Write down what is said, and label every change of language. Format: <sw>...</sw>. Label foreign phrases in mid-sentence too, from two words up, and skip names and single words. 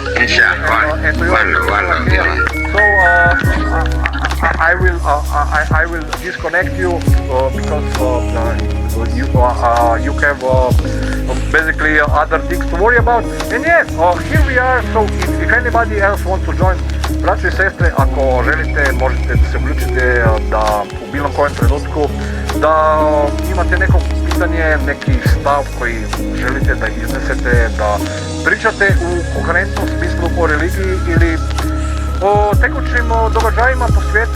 <en>And to you. So I will disconnect you because you have basically other things to worry about. And yes, here we are. So if anybody else wants to join,</en> <sr>braći i sestre, ako želite možete da se uključite da u bilo kojem trenutku da imate neko pitanje, neki stav koji želite da iznesete, da pričate u koherentnom smislu o religiji ili o tekućim događajima po svijetu.</sr>